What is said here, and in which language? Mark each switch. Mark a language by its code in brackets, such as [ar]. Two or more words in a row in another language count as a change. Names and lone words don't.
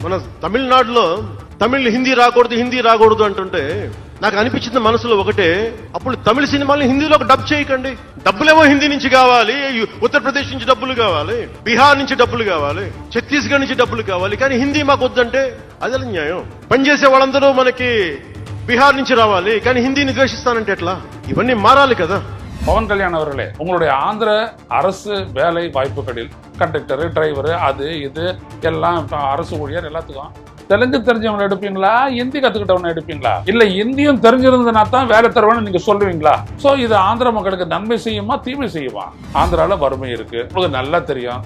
[te] మన తమిళనాడులో తమిళ్ హిందీ రాకూడదు అంటుంటే నాకు అనిపించింది మనసులో ఒకటే, అప్పుడు తమిళ సినిమాల్ని హిందీలోకి డబ్ చేయకండి. డబ్బులేమో హిందీ నుంచి కావాలి, ఉత్తరప్రదేశ్ నుంచి డబ్బులు కావాలి, బీహార్ నుంచి డబ్బులు కావాలి, ఛత్తీస్గఢ్ నుంచి డబ్బులు కావాలి, కానీ హిందీ మాకు వద్దంటే అదే న్యాయం. పనిచేసే వాళ్ళందరూ మనకి బీహార్ నుంచి రావాలి, కానీ హిందీని ద్వేషిస్తానంటే ఎట్లా? ఇవన్నీ మారాలి కదా. [ta] பவன் கல்யாண் அவர்களே, உங்களுடைய ஆந்திர அரசு வேலை வாய்ப்புகளில் கண்டக்டரு, டிரைவரு, அது இது எல்லாம் அரசு ஊழியர் எல்லாத்துக்கும் தெலுங்கு தெரிஞ்சவங்க எடுப்பீங்களா, ஹிந்தி கத்துக்கிட்டவங்க எடுப்பீங்களா, இல்ல இந்தியும் தெரிஞ்சிருந்ததுனா தான் வேலை தருவேன்னு நீங்க சொல்லுவீங்களா? சோ இது ஆந்திர மக்களுக்கு நன்மை செய்யுமா தீமை செய்யுமா? ஆந்திரால வறுமை இருக்கு, உங்களுக்கு நல்லா தெரியும்.